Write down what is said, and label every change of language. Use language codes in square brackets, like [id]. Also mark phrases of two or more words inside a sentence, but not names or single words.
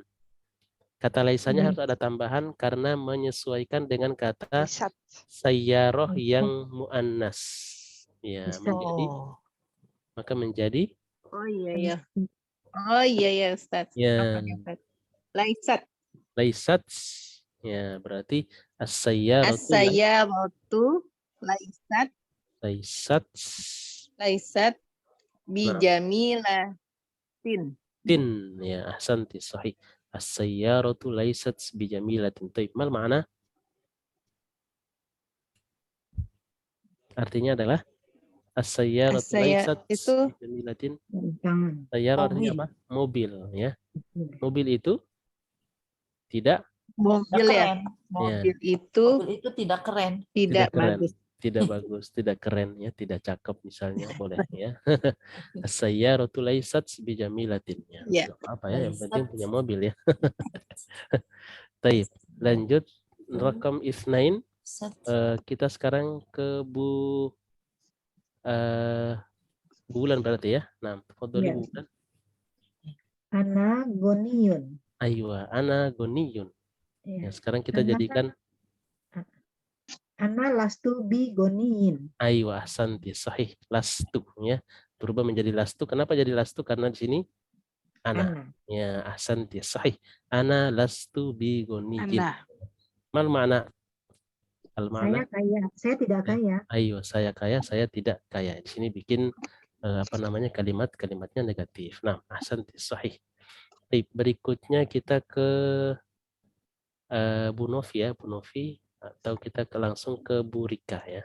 [id] Kata laisanya harus ada tambahan karena menyesuaikan dengan kata Lisat. sayyaroh yang muannas. Ya, Bisa. maka menjadi Oh iya ya Ustaz. ya Apa Ustaz? Laisat. laisat. Ya, berarti as-sayyaratu [ar] السيارة ليست بجميلة. تين يا أحسنت صحيح. السيارة ليست بجميلة. طيب، ما المعنى? [id] Artinya adalah [ar] السيارة ليست [id] itu bijamilatin. Jangan. Sayyarah artinya apa? Mobil ya. Mobil itu tidak mobil ya. Keren. Mobil itu Mobil itu tidak keren. tidak keren, bagus. tidak bagus, tidak keren ya, tidak cakep misalnya boleh ya. [ar] السيارة ليست بجميلة ya. [id] Ya. Nggak apa-apa ya, yang penting Laisat. punya mobil ya. Taib. Lanjut [ar] رقم اثنين. [id] Kita sekarang ke Bu Bulan berarti ya. Nah, foto Iya. Bulan. [ar] أنا غني. أيوه، أنا غني. Ya, [id] Ya. sekarang kita Ana- jadikan [ar] أنا لست بغني. أيوه أحسنت صحيح لست ya. [id] Berubah menjadi lastu. Kenapa jadi lastu? Karena di sini ana. [ar] Ya, أحسنت صحيح. أنا لست بغني. [id] Ana. [ar] ما المعنى؟ ال [id] Saya makna? kaya. Saya tidak kaya. Ayo, saya kaya, saya tidak kaya. Di sini bikin kalimatnya negatif. [ar] Nah, أحسنت صحيح. [id] Baik, berikutnya kita ke Bu Novi ya, Bu Novi, atau kita langsung ke Bu Rika ya.